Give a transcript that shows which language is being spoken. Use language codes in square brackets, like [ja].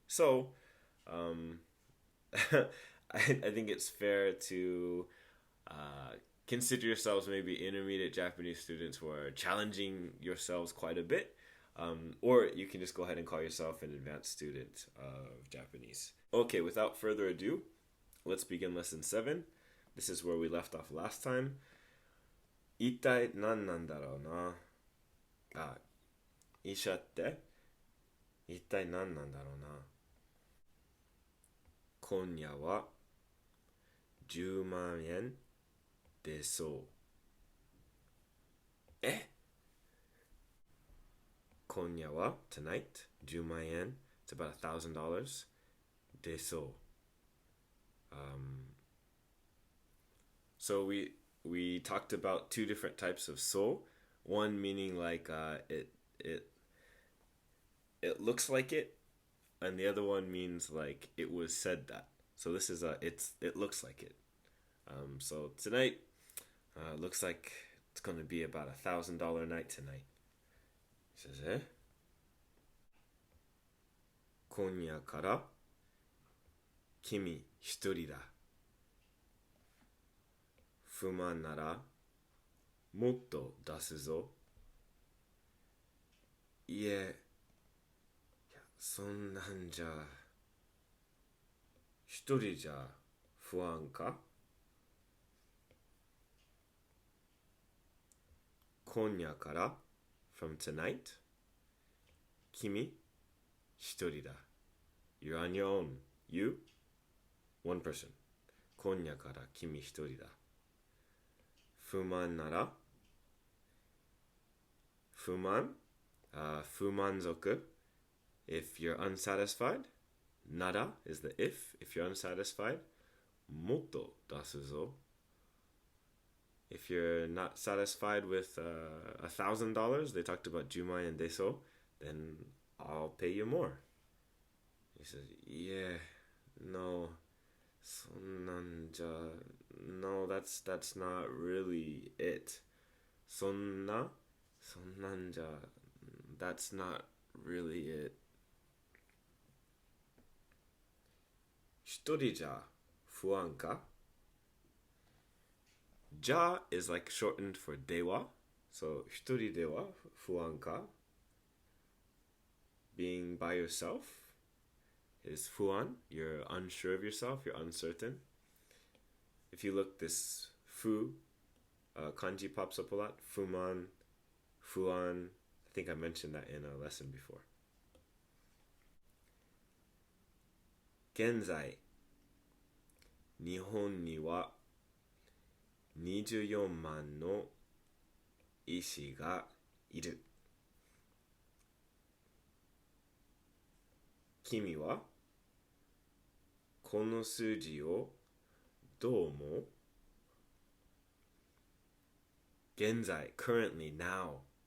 [en] So, um, I think it's fair to consider yourselves maybe intermediate Japanese students who are challenging yourselves quite a bit. Or you can just go ahead and call yourself an advanced student of Japanese. Okay, without further ado, let's begin lesson 7. This is where we left off last time. [ja] 一体何なんだろうな。医者って一体何なんだろうな。今夜は10万円出そう。今夜は [en] tonight [ja] 10万円 [en] it's about $1,000 [ja] 出そう。 [en] So we talked about two different types of so. One meaning like it looks like it, and the other one means like it was said that. So this is it looks like it. So tonight looks like it's gonna be about $1,000 night tonight. He says, [ja] 今夜から君一人だ。不満ならもっと出すぞ。いや、そんなんじゃ一人じゃ不安か。今夜から [en] from tonight [ja] 君一人だ。 [en] You're on your own. You one person. [ja] 今夜から君一人だ。不満なら不満、不満足 [en] if you're unsatisfied. Nara is the if you're unsatisfied. [ja] もっと出すぞ [en] if you're not satisfied with $1,000, they talked about [ja] 10万円でそう [en] then I'll pay you more. He says, yeah, no, [ja] そんなんじゃ [en] no, that's not really it. [ja] そんなんじゃ [en] that's not really it. [ja] 一人じゃ不安か。 [en] じゃ is like shortened for では so [ja] 一人では不安か [en] being by yourself is 不安 you're unsure of yourself, you're uncertain. If you look, this fu kanji pops up a lot. Fuman, fuan. I think I mentioned that in a lesson before. [ja] 現在、日本には24万の医師がいる。君はこの数字をどう思う？ [en] 現在 currently, now.